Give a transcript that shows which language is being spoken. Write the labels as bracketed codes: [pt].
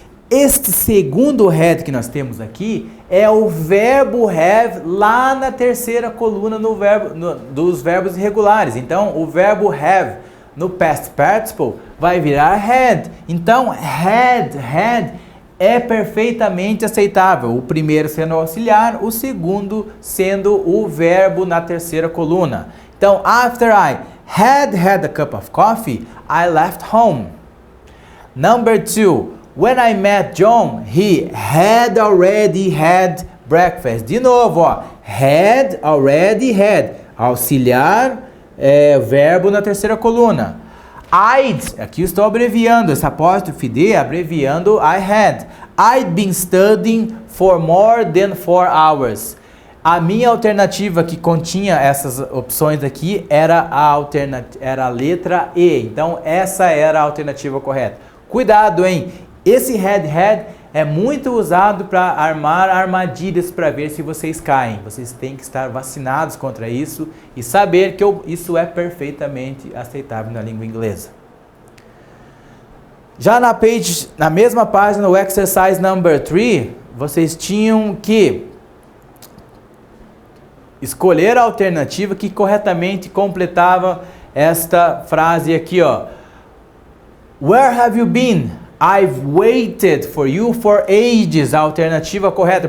[pt] Este segundo had que nós temos aqui é o verbo have lá na terceira coluna dos verbos irregulares. Então o verbo have no past participle vai virar had. Então had é perfeitamente aceitável. O primeiro sendo o auxiliar, o segundo sendo o verbo na terceira coluna. Então [en] after I had a cup of coffee, I left home. Number 2, when I met John, he had already had breakfast. [pt] De novo, ó, had already had, auxiliar, verbo na terceira coluna. Aqui eu estou abreviando, esse apóstrofe D, abreviando I had. [en] I'd been studying for more than 4 hours. [pt] A minha alternativa que continha essas opções aqui era a letra E. Então, essa era a alternativa correta. Cuidado, hein? Esse had é muito usado para armar armadilhas para ver se vocês caem. Vocês têm que estar vacinados contra isso e saber que isso é perfeitamente aceitável na língua inglesa. Já na mesma página, no [en] exercise number 3, [pt] vocês tinham que escolher a alternativa que corretamente completava esta frase aqui, ó. [en] Where have you been? I've waited for you for ages. [pt] A alternativa correta.